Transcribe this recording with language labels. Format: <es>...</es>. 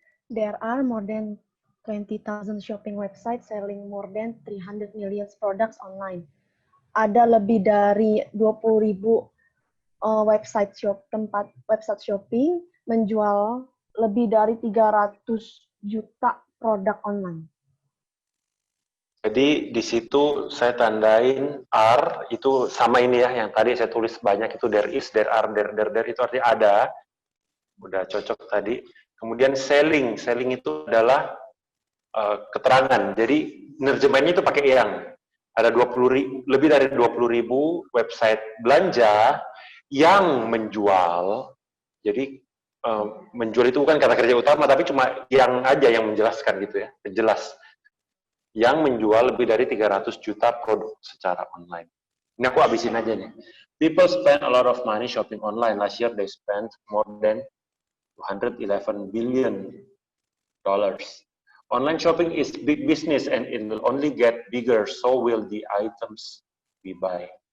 <en>There are more than 20,000 shopping websites selling more than 300 million products online.</en> <id>Ada lebih dari 20.000 website shopping menjual lebih dari 300 juta produk online. Jadi di situ saya tandain R itu sama ini ya, yang tadi saya tulis banyak itu</id> <en>there is, there are,</en> <id>there itu artinya ada. Udah cocok tadi. Kemudian selling itu adalah keterangan. Jadi nerjemahinnya itu pakai yang. Ada lebih dari 20.000 website belanja yang menjual. Jadi menjual itu bukan kata kerja utama, tapi cuma yang aja yang menjelaskan gitu ya, jelas. Yang menjual lebih dari 300 juta produk secara online. Ini aku habisin aja nih.</id> <en>People spend a lot of money shopping online. Last year they spent more than $211 billion. Online shopping is big business and it will only get bigger, so will the items we buy.</en>